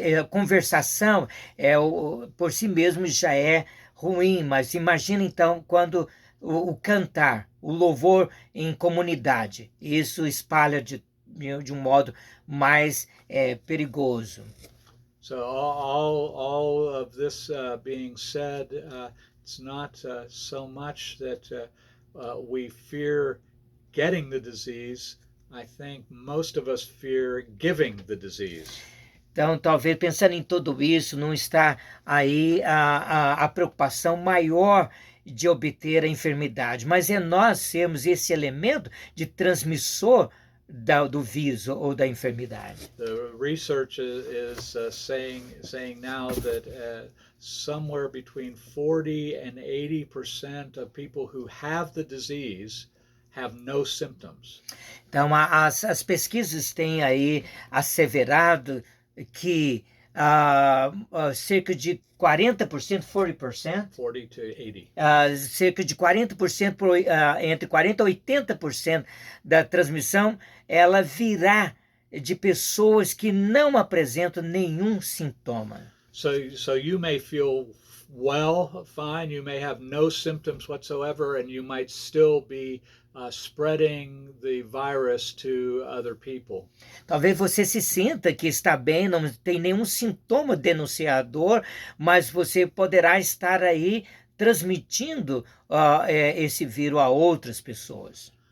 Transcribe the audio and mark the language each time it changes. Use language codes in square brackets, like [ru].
[pt] Conversação por si mesmo já é ruim, mas imagina então quando o cantar, o louvor em comunidade, isso espalha de um modo mais perigoso. [en] So all of this being said, it's not so much that we fear getting the disease. I think most of us fear giving the disease. [pt] Então, talvez pensando em tudo isso, não está aí a preocupação maior de obter a enfermidade, mas é nós sermos esse elemento de transmissor do vírus ou da enfermidade. [en] The research is saying now that somewhere between 40 and 80% of people who have the disease have no symptoms. [pt] Então, as pesquisas têm aí asseverado que cerca de 40%, 40%, [en] 40 to 80. [pt] Cerca de 40%, entre 40% e 80% da transmissão, ela virá de pessoas que não apresentam nenhum sintoma. [en] So you may feel well, fine, you may have no symptoms whatsoever, and you might still be spreading the virus to other people. [pt] Talvez você se sinta que está bem, não tem nenhum sintoma denunciador, mas você poderá estar aí transmitindo esse vírus a outras pessoas.